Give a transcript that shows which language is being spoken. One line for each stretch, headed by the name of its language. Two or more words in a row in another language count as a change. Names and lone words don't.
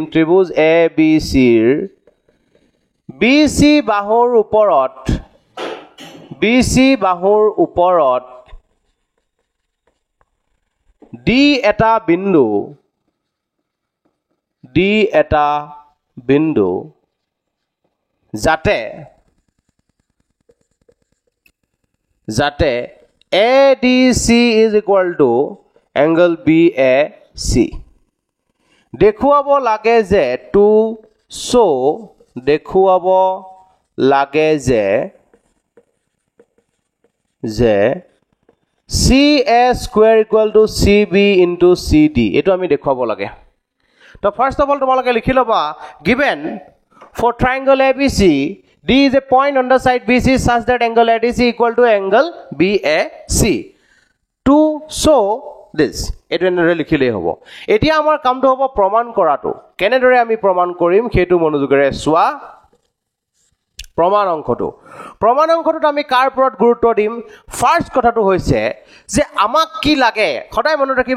Assamese: ত্ৰিভুজ ABC ৰ BC বাহুৰ ওপৰত D এটা বিন্দু যাতে
English: ADC is equal to angle BAC।
Assamese: দেখুৱাব লাগে যে
English: CA square equal to CB into CD
Assamese: এইটো আমি দেখুৱাব লাগে।
English: তো first of all
Assamese: তোমালোকে লিখি ল'বা
English: given for triangle ABC D is a point on the side BC such that angle ADC equal to angle BAC to show this।
Assamese: এইটো এনেদৰে লিখিলেই হ'ব। এতিয়া আমাৰ কামটো হ'ব প্ৰমাণ কৰাটো। কেনেদৰে আমি প্ৰমাণ কৰিম সেইটো মনোযোগেৰে চোৱা। প্ৰমাণ অংশটোত আমি কাৰ ওপৰত গুৰুত্ব দিম। ফাৰ্ষ্ট কথাটো হৈছে যে আমাক কি লাগে, সদায় মনত ৰাখিবা।